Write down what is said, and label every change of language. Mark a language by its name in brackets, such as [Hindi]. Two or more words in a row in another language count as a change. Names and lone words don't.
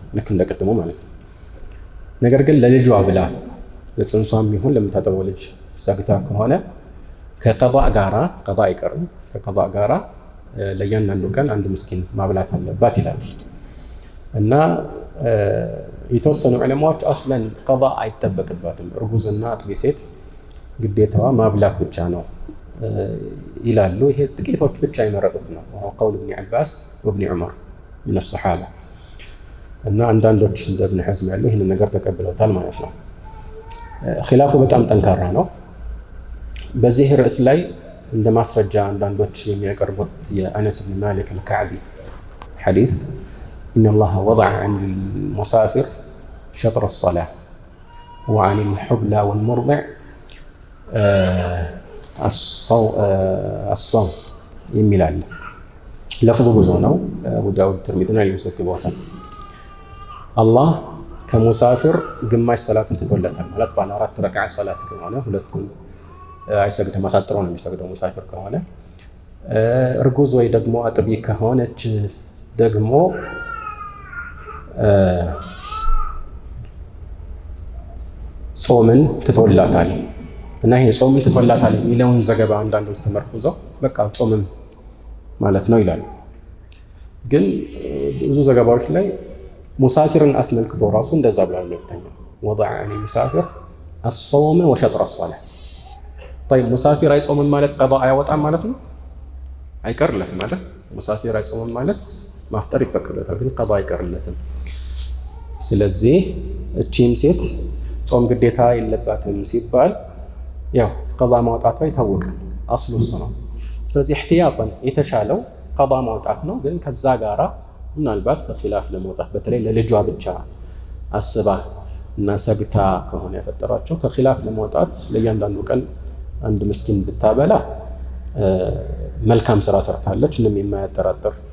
[Amharic] ልክ እንደቀድሞ ማለት ነው። ነገር ግን ለልጇ ብላ ለጽንሷም ይሁን ለምታጠበው ልጅ ሰግታ ከሆነ ከቀዷ ጋራ ቀዷ አይቀርም፣ ከቀዷ ጋራ ለእያንዳንዱ ቀን አንድ ምስኪን ማብላት አለባት ይላል እና የተወሰኑ ዑለማዎች አስለን ቀዷ አይጠበቅባትም፣ እርጉዝና አጥቢ ሴት ግዴታዋ ማብላት ብቻ ነው ይላሉ። ይሄ ጥቂቶች ብቻ የመረጡት ነው። [Arabic] قول ابن عباس وابن عمر من الصحابة [Amharic] እና አንዳንዶች እንደ ኢብኑ ሐዝም ያሉ ይህንን ነገር ተቀብለውታል ማለት ነው። ኺላፉ በጣም ጠንካራ ነው። በዚህ ርዕስ ላይ እንደ ማስረጃ አንዳንዶች የሚያቀርቡት የአነስ ብን ማሊክ አልከዕቢ ሐዲስ [Arabic] إن الله وضع عن المسافر شطر الصلاة وعن الحبلى والمرضع [Amharic] الصوم የሚል አለ። ለፍዙ ብዙ ነው። አቡ ዳውድ ትርሚዚና ይዘግበዋል። አላህ ከሙሳፊር ግማሽ ሰላትን ትቶለታል ማለት ባለ 4 ረክዓ ሰላት ከሆነ ሁለቱን አይሰግድም፣ አሳጥሮ ነው የሚሰግደው ሙሳፊር ከሆነ። እርጉዝ ወይ ደግሞ አጥቢ ከሆነች ደግሞ ጾምን ትቶላታል እና ይሄ ጾምን ትቶላታል የሚለውን ዘገባ አንዳንዶች ተመርኩዘው በቃ ጾምም ማለት ነው ይላሉ። ግን ብዙ ዘገባዎች ላይ ሙሳፊርን አስመልክቶ ራሱ እንደዛ ብሏል። ሁለተኛው ወضع [Arabic] عن المسافر الصوم وشطر الصلاة طيب [Amharic] ሙሳፊር አይጾምም ማለት ቀዷ አያወጣም ማለት ነው? አይቀርለትም ማለት ሙሳፊር አይጾምም ማለት ማፍጠር ይፈቀድለታል፣ ግን ቀዷ አይቀርለትም። ስለዚህ እቺም ሴት ጾም ግዴታ የለባትም ሲባል ያው ቀዷ ማውጣቷ የታወቀ አስሉ እሱ ነው። ስለዚህ ኢህቲያጠን የተሻለው ቀዷ ማውጣት ነው። ግን ከዛ ጋራ ምናልባት ከኺላፍ ለመውጣት በተለይ ለልጇ ብቻ አስባ እና ሰግታ ከሆነ ያፈጠራቸው ከኺላፍ ለመውጣት ለእያንዳንዱ ቀን አንድ ምስኪን ብታበላ መልካም ስራ ሰርታለች፣ ምንም የማያጠራጥር